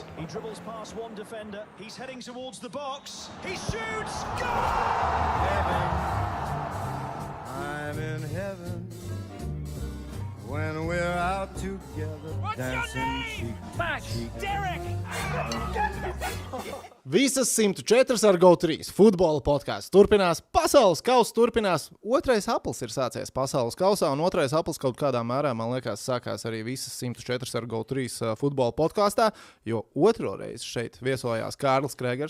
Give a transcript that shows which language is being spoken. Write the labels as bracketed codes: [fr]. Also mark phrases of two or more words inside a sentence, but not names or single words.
[en] He dribbles past one defender. He's heading towards the box. He shoots. Goal! Heaven. I'm in heaven when we're out together. What's dancing your name? cheek to Max, cheek. Derek! [lv] Visas 104 ar GO3 futbola podkāsts turpinās, pasaules kausa turpinās. Otrais aplis ir sācies pasaules kausā, un otrais aplis kaut kādā mērā, man liekas, sākās arī visas 104 ar GO3 futbola podkāstā, jo otro reizi šeit viesojās Kārlis Kregers.